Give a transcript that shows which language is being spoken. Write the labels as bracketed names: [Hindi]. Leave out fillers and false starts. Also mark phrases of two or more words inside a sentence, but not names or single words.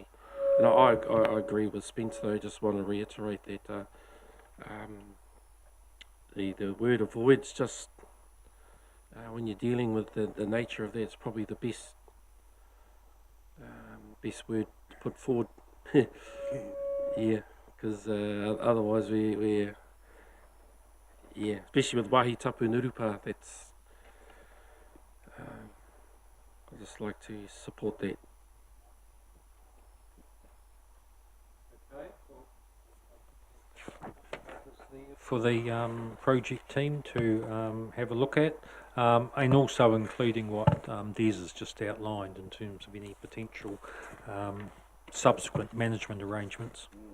[English] And I agree with Spence, though. I just want to reiterate that the word avoids just... when you're dealing with the nature of that, it's probably the best word to put forward. Yeah, because otherwise we're especially with [Māori] wāhi tapu [English] and urupa, that's I just like to support that. For the project team to have a look at, and also including what Des has just outlined in terms of any potential subsequent management arrangements.